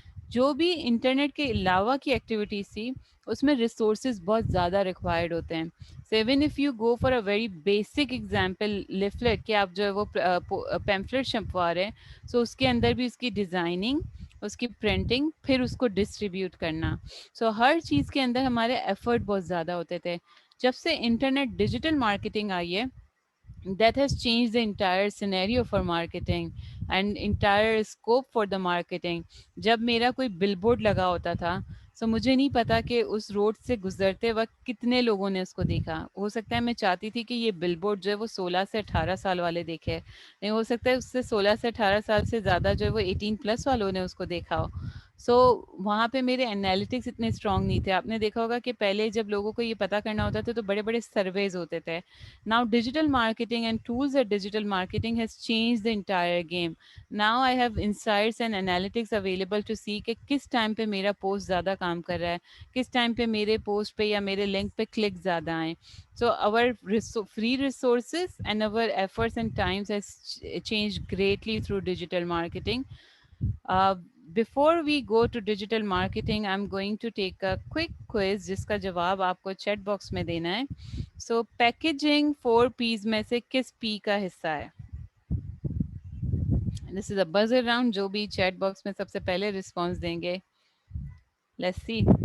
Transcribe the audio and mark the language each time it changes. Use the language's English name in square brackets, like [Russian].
[Urdu] جو بھی انٹرنیٹ کے علاوہ کی ایکٹیویٹیز تھی، اس میں ریسورسز بہت زیادہ ریکوائرڈ ہوتے ہیں. So [English] even if you go for a very basic example leaflet, [Urdu] کہ آپ جو ہے وہ پیمفلیٹ چھپوا رہے ہیں، سو اس کے اندر بھی اس کی ڈیزائننگ، اس کی پرنٹنگ، پھر اس کو ڈسٹریبیوٹ کرنا. سو ہر چیز کے اندر ہمارے ایفرٹ بہت زیادہ ہوتے تھے. جب سے انٹرنیٹ ڈیجیٹل مارکیٹنگ آئی ہے، [English] that has changed the entire scenario for marketing and entire scope for the marketing. [Urdu] جب میرا کوئی بل بورڈ لگا ہوتا تھا، سو مجھے نہیں پتا کہ اس روڈ سے گزرتے وقت کتنے لوگوں نے اس کو دیکھا. ہو سکتا ہے میں چاہتی تھی کہ یہ بل بورڈ جو ہے وہ 16 سے 18 سال والے دیکھے، نہیں ہو سکتا ہے اس سے 16 سے 18 سال سے زیادہ جو ہے وہ 18+ والوں نے اس کو دیکھا ہو. سو وہاں پہ میرے انالیٹکس اتنے اسٹرانگ نہیں تھے. آپ نے دیکھا ہوگا کہ پہلے جب لوگوں کو یہ پتا کرنا ہوتا تھا تو بڑے بڑے سرویز ہوتے تھے. [English] Now digital marketing and tools at digital marketing has changed the entire game. Now I have insights and analytics available to see [Urdu] کہ کس ٹائم پہ میرا پوسٹ زیادہ کام کر رہا ہے، کس ٹائم پہ میرے پوسٹ پہ یا میرے لنک پہ کلک زیادہ آئیں. [English] So our free resources and our efforts and times has changed greatly through digital marketing. Uh, Before we go to digital marketing, I'm going to take a quick quiz [Urdu] جس کا جواب آپ کو chat box میں دینا ہے. سو packaging 4 P's میں سے کس پی کا حصہ ہے؟ [English] This is a buzzer round. [Urdu] جو بھی چیٹ باکس میں سب سے پہلے رسپانس دیں گے، [English] Let's see.